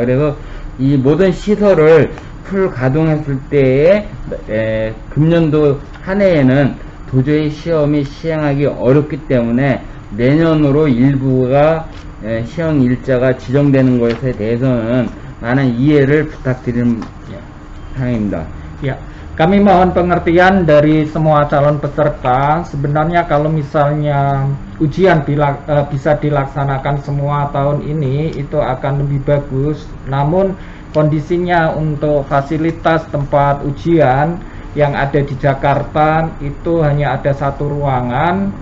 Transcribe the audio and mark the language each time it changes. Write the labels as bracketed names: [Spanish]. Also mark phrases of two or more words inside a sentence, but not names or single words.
[Korean] 그래서 이 모든 시설을 풀 가동했을 때에 금년도 한 해에는 도저히 시험이 시행하기 어렵기 때문에 내년으로 일부가 시험 일자가 지정되는 것에 대해서는 많은 이해를 부탁드리는 사항입니다. [Indonesian] Ya, kami mohon pengertian dari semua calon peserta. Sebenarnya kalau misalnya ujian bisa dilaksanakan semua tahun ini, itu akan lebih bagus. Namun kondisinya untuk fasilitas tempat ujian yang ada di Jakarta itu hanya ada satu ruangan.